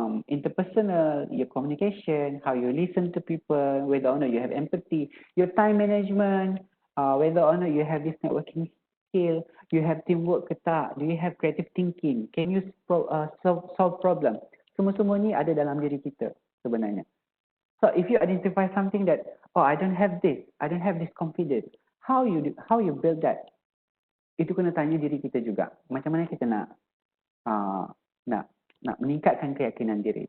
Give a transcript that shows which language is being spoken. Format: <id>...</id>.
<en>interpersonal, your communication, how you listen to people, whether or not you have empathy, your time management, whether or not you have this networking skill, you have teamwork</en> <ms>ke tak,</ms> <en>do you have creative thinking, can you solve problem.</en> <ms>Semua-semua ni ada dalam diri kita sebenarnya.</ms> <en>So if you identify something that, oh, I don't have this confidence, how you build that?</en> <ms>Itu kena tanya diri kita juga. Macam mana kita nak meningkatkan keyakinan diri.</ms>